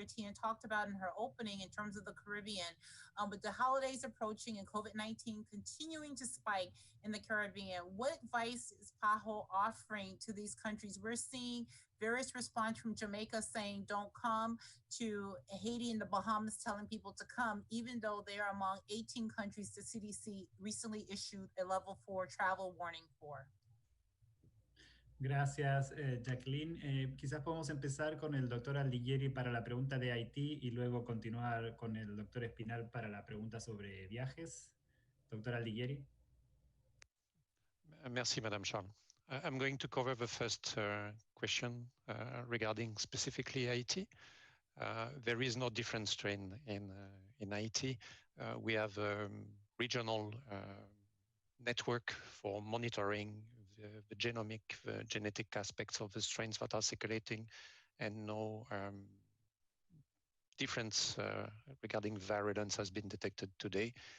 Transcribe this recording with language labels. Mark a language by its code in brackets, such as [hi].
[en] Etienne talked about in her opening in terms of the Caribbean. With the holidays approaching and COVID-19 continuing to spike in the Caribbean, what advice is PAHO offering to these countries? We're seeing various response from Jamaica saying don't come, to Haiti and the Bahamas telling people to come, even though they are among 18 countries the CDC recently issued a level 4 travel warning for. [es] Gracias, Jacqueline. Quizás podemos empezar con el doctor Aldiguieri para la pregunta de Haití y luego continuar con el doctor Espinal para la pregunta sobre viajes. Doctor Aldiguieri. [fr] Merci, Madame Charles. [en] I'm going to cover the first question regarding specifically Haiti. There is no different strain in Haiti. We have a regional network for monitoring the genetic aspects of the strains that are circulating, and no difference regarding virulence has been detected today.